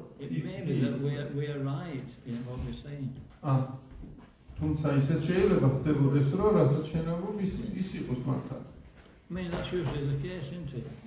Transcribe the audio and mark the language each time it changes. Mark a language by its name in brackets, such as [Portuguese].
[English] it may be that we are right in what we're saying. [Georgian] თუმცა ისეთ შეიძლება ხდებოდეს, რომ რასაც შენაგობ ის იყოს მართალი. [English] I mean, that's usually the case, isn't it?